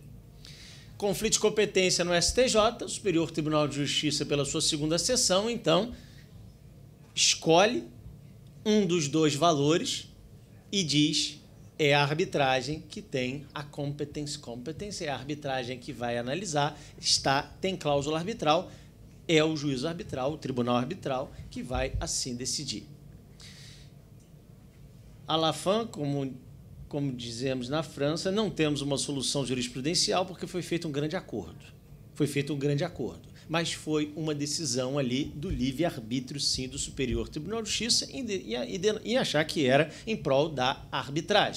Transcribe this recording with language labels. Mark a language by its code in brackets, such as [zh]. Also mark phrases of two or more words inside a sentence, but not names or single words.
[pt] Conflito de competência no STJ, o Superior Tribunal de Justiça, pela sua segunda sessão, então, escolhe um dos dois valores e diz: é a arbitragem que tem a competence, é a arbitragem que vai analisar, tem cláusula arbitral, é o juízo arbitral, o tribunal arbitral, que vai assim decidir. [fr] À la fin, [pt] como dizemos na França, não temos uma solução jurisprudencial porque foi feito um grande acordo. Mas foi uma decisão ali do livre-arbítrio, sim, do Superior Tribunal de Justiça em achar que era em prol da arbitragem.